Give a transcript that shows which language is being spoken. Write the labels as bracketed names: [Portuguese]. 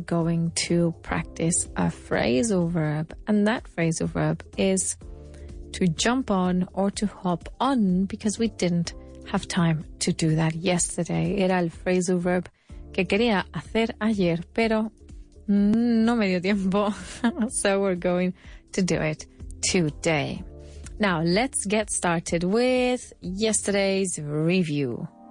[English] going to practice a phrasal verb, and that phrasal verb is to jump on or to hop on, because we didn't have time to do that yesterday. [Spanish] Era el phrasal verb que quería hacer ayer, pero no me dio tiempo. [English] So we're going to do it today. Now, let's get started with yesterday's review.